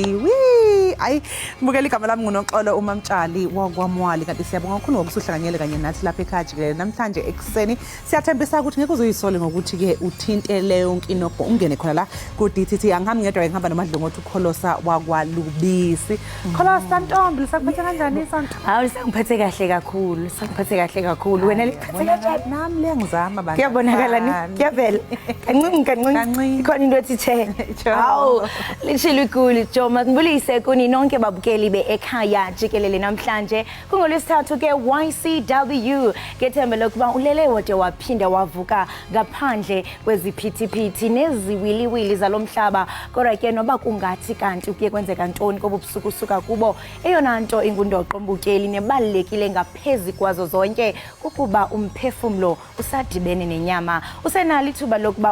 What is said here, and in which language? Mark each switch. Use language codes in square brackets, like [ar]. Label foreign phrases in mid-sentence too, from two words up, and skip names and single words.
[zu] Hayi mbukeli igama lami nguNoxolo uMamtshali wakwamwali kanti siyabonga kakhulu ngokusuhlanganyele kanye nathi lapha ekhaya Jikelele namhlanje ekseni siyathembisa ukuthi ngeke uzoyisole ngokuthi ke uthintele yonke inokho ungene khona la ku DTT angihambi ngedwa ngihamba nomadlongothi uKholosa wakwalubisi. Kholosa Ntombi lisakuphethe kanjani isonto? Hawu lisakuphethe kahle kakhulu, lisakuphethe kahle kakhulu. Wena liphethe kanjani? Nami liyangizama bantu. Kuyabonakala ni? Kuyavela. Kancane. Ikhona into ethi che. [xh] Hawu lishilo ikuli Joma ngibulise kuni nonke babukeli beEkhaya Jikelele namhlanje kungolwesithathu ke YCW ngethemba lokuba ulele wode waphinda wavuka ngaphandle kweziphithiphithi neziwiliwili zalomhlaba kodwa ke noba kungathi kanti kuye kwenzeka ntoni kobu busuku suka kubo eyona nto ingundoqo mbukeli nebalekile ngaphezi kwazo zonke ukuba umphefumlo usadibene nenyama usenali ithuba lokuba